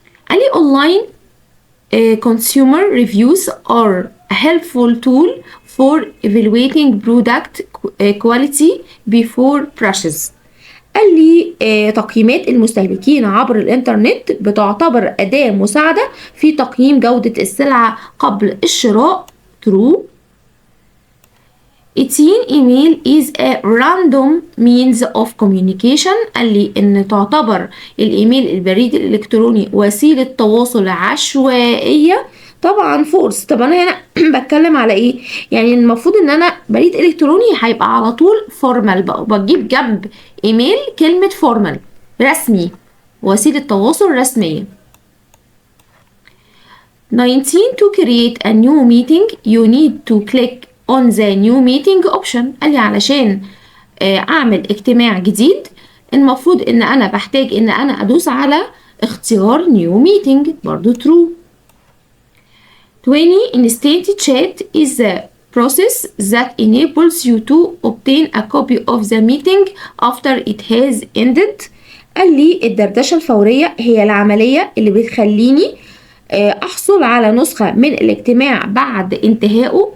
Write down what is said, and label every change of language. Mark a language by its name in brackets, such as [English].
[Arabic] قال لي [English] online consumer reviews are a helpful tool for evaluating product quality before purchase. [Arabic] قال لي تقييمات المستهلكين عبر الإنترنت بتعتبر أداة مساعدة في تقييم جودة السلعة قبل الشراء. [English] true. 18. Email is a random means of communication. [Arabic] قال لي ان تعتبر الايميل البريد الالكتروني وسيلة تواصل عشوائية. طبعا فورس. طب انا هنا بتكلم على ايه؟ يعني المفروض ان انا بريد الكتروني هيبقى على طول فورمال بقى، وبجيب جنب ايميل كلمة فورمال، رسمي، وسيلة تواصل رسمية. [English] 19. To create a new meeting you need to click on the new meeting option. [Arabic] قال لي علشان اعمل اجتماع جديد المفروض ان انا بحتاج ان انا ادوس على اختيار new meeting. برضو true. 20. [English] Instant chat is the process that enables you to obtain a copy of the meeting after it has ended. [Arabic] قال لي الدردشة الفورية هي العملية اللي بتخليني احصل على نسخة من الاجتماع بعد انتهائه.